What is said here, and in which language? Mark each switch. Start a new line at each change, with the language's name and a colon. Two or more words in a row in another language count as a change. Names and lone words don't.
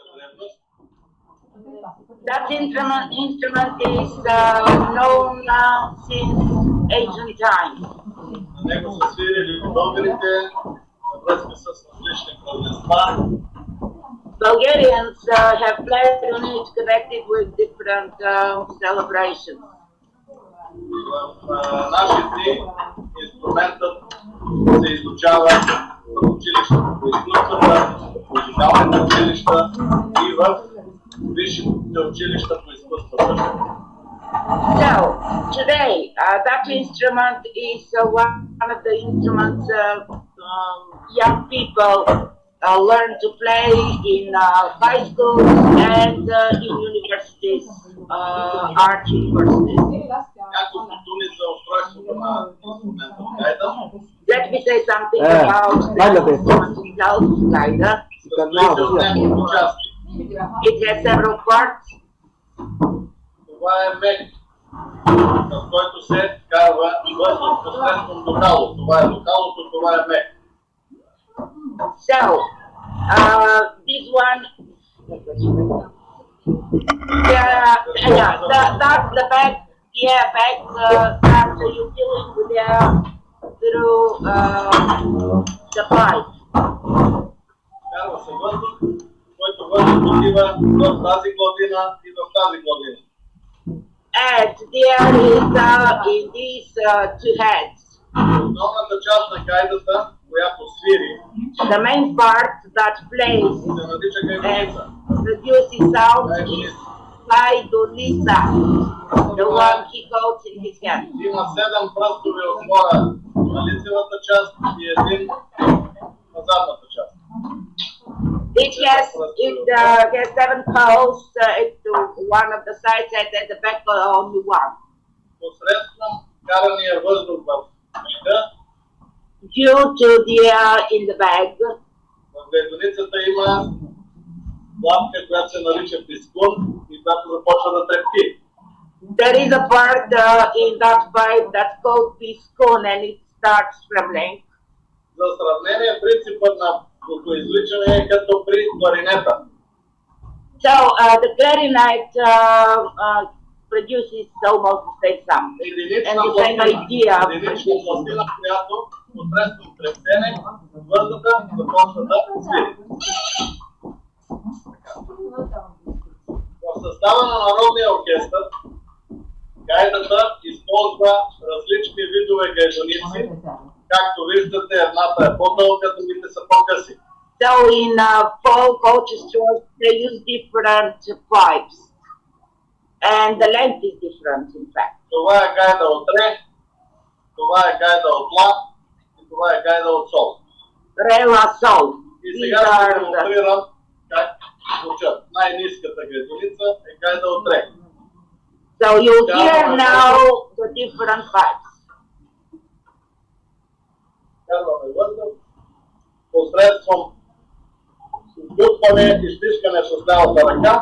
English: That instrument is known since ancient times.
Bulgarian: На него са свирили българите във връзка с различни празненства.
English: Bulgarians have played on it connected with different celebrations.
Bulgarian: В наши дни инструментът се изучава в училищата по изкуствата, в музикалните училища и в висшите училища по изкуствата.
English: So, today, that instrument is one of the instruments young people learn to play in high schools and in universities, art universities.
Bulgarian: Няколко думи за устройството на инструмента гайда.
English: Let me say something about the instrument itself, gaida.
Bulgarian: Състои от няколко части.
English: It has several parts.
Bulgarian: Това е мех, в който се вкарва въздух посредством духало. Това е духалото, това е мех.
English: So, this one, that's the bag, bag that you fill in with air through the pipe.
Bulgarian: Вкарва се въздух, който въздух отива в тази гладина и в тази гладина.
English: And there is in these two heads.
Bulgarian: Основната част на гайдата, която свири,
English: the main part that plays
Bulgarian: се нарича гайдолица.
English: produces sound is gaidolisa, the one he holds in his hand.
Bulgarian: Има 7 пръстови отвора на лицевата част и един на задната част.
English: It has 7 poles, one of the sides and at the back only one.
Bulgarian: Посредством карания въздух в мега,
English: Due to the air in the bag,
Bulgarian: в гайдолицата има платка, която се нарича пискун и която започва да трепти.
English: there is a part in that pipe that's called piskun and it starts trembling.
Bulgarian: За сравнение, принципът на звукоизвличане е като при кларинета.
English: So the clarinet produces almost the same sound and the same idea of
Bulgarian: Единична пластина, която посредством трептене въздуха започва да свири. В състава на Народния оркестър гайдата използва различни видове гайдоници. Както виждате, едната е по-дълга, другите са по-къси.
English: So in folk orchestras, they use different pipes, and the length is different, in fact.
Bulgarian: Това е гайда от ре, това е гайда от ла и това е гайда от сол.
English: Re, la, sol.
Bulgarian: И
English: These
Bulgarian: сега ще
English: are the...
Bulgarian: демонстрирам как звучат. Най-ниската гайдолица е гайда от ре.
English: So you hear now the different pipes.
Bulgarian: Карваме въздух посредством вдъхване и стискане с лявата ръка.